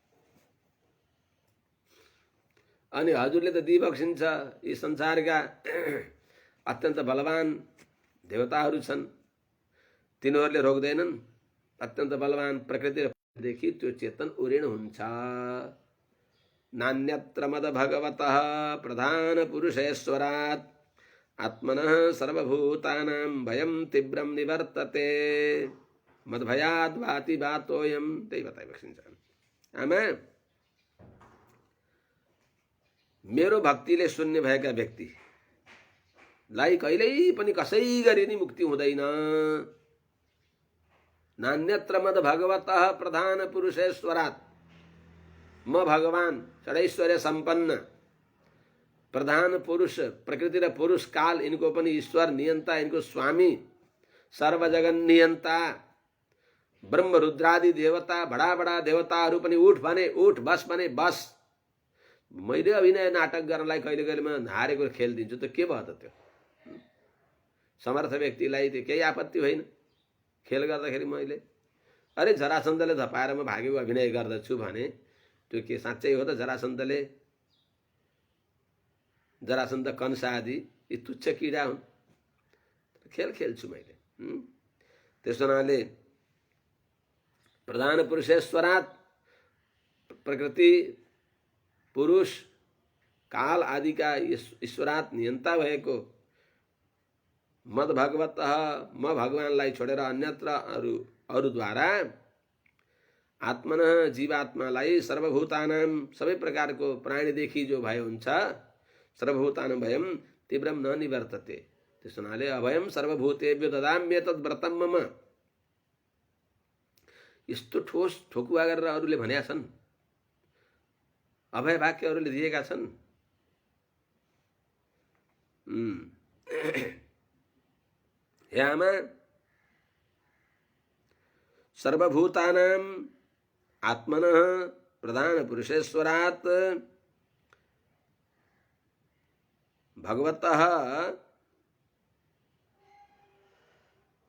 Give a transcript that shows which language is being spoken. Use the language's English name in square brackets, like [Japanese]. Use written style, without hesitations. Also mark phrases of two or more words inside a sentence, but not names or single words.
[Nepali] अनि हजुरले त दिइबक्सिन्छ यी संसारका अत्यन्त बलवान देवताहरू छन् तिनीहरूले रोक्दैनन् अत्यन्त बलवान प्रकृतिदेखि त्यो चेतन उऋण हुन्छ [Sanskrit] नान्यत्र मद भगवतः प्रधान पुरुषेश्वरात् आत्मनः सर्वभूतानां भयं तीव्रं निवर्तते मद्भयाद् भाति भातोऽयं [Nepali] त्यही बताइबक्सिन्छ आमा मेरो भक्तिले शून्य भएका व्यक्तिलाई कहिल्यै पनि कसै गरी नि मुक्ति हुँदैन [Sanskrit] नान्यत्र मद भगवतः प्रधान पुरुषेश्वरात् [Nepali] म भगवान षडैश्वर्य संपन्न प्रधान पुरुष प्रकृति र पुरुष काल इनको पनि ईश्वर नियन्ता इनको स्वामी सर्वजगन नियन्ता ब्रह्म रुद्रादि देवता बडा बडा देवताहरू पनि उठ भने उठ बस भने बस मैले अभिनय नाटक गर्नलाई कहिले कहिले म हारेको खेल दिन्छु त के भयो त त्यो समर्थ व्यक्तिलाई त्यो केही आपत्ति होइन खेल गर्दाखेरि मैले अरे जरासन्धले धपाएर म भागेको अभिनय गर्दछु भने त्यो के साँच्चै हो त जरासन्ध कंस आदि यी तुच्छ किडा हुन् खेल खेल्छु मैले त्यस हुनाले [Sanskrit] प्रधान पुरुषेश्वरात् [Nepali] प्रकृति पुरुष काल आदि का ईश्वरात् नियन्ता भएको [Sanskrit] मद भगवतः [Nepali] म भगवानलाई छोडेर अन्यत्र अरूद्वारा आत्मनः जीवात्मालाई सर्वभूतानां सबै प्रकारको प्राणीदेखि जो भय हुन्छ [Sanskrit] सर्वभूतानां भयं तीव्रं न निवर्तते त्यस हुनाले अभयं सर्वभूतेभ्यो ददाम्येतद् व्रतं मम [Nepali] यस्तो ठोस ठोकुवा गरेर अरूले भनेका छन् अभय वाक्य अरूले दिएका छन् हे आमा [Sanskrit] सर्वभूतानां आत्मनः प्रधान पुरुषेश्वरात् भगवतः